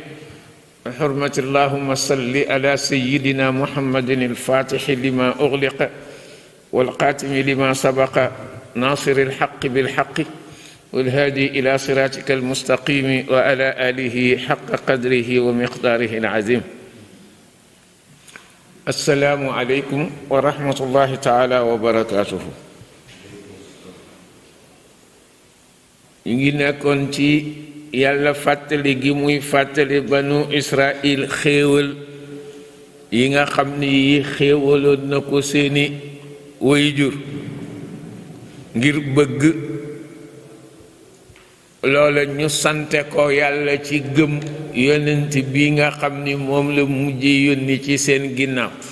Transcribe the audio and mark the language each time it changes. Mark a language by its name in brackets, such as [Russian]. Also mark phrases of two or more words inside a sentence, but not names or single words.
[Arabic] بحرمة اللهم صل على سيدنا محمد الفاتح لما أغلق والقاتم لما سبق ناصر الحق بالحق والهادي إلى صراطك المستقيم وعلى آله حق قدره ومقداره العظيم. السلام عليكم ورحمة الله تعالى وبركاته. [Wolof] ñu ngi nekkoon ci yàlla fàttali gi muy fàttali banu Israil xéewal yi nga xam ni yi xéewaloon na ko seeni waajur ngir bëgg loola ñu sante ko yàlla ci gëm yonent bi nga xam ni moom la mujje yónni ci seen ginnaaw.